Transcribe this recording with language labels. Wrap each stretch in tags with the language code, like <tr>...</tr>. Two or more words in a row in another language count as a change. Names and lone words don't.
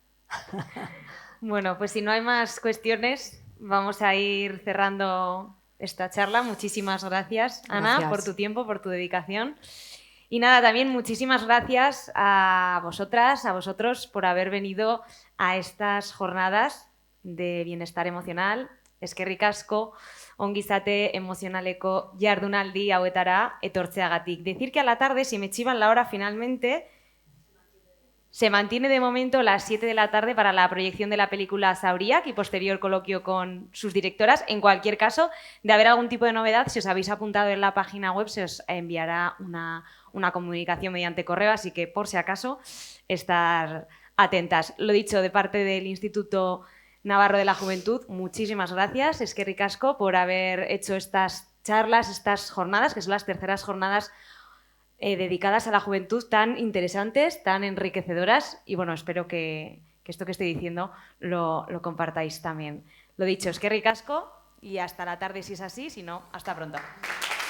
<es>Bueno, pues si no hay más cuestiones, vamos a ir cerrando esta charla. Muchísimas gracias, Ana, Gracias. por tu tiempo, por tu dedicación. Y nada, también muchísimas gracias a vosotras, a vosotros, por haber venido a estas jornadas de bienestar emocional.</es> <eu>Eskerrik asko, ongizate emozionaleko jardunaldi hauetara etortzeagatik.</eu> <es>Decir que a la tarde, si me chivan la hora finalmente, se mantiene de momento las 7 de la tarde para la proyección de la película Zauriak y posterior coloquio con sus directoras. En cualquier caso, de haber algún tipo de novedad, si os habéis apuntado en la página web, se os enviará una comunicación mediante correo, así que por si acaso, estar atentas. Lo dicho, de parte del Instituto Navarro de la Juventud, muchísimas gracias,</es> <eu>eskerrik asko,</eu> <es>por haber hecho estas charlas, estas jornadas, que son las terceras jornadas dedicadas a la juventud, tan interesantes, tan enriquecedoras, y bueno, espero que esto que estoy diciendo lo compartáis también. Lo dicho,</es> <eu>eskerrik asko</eu> <es>y hasta la tarde si es así, si no, hasta pronto.</es>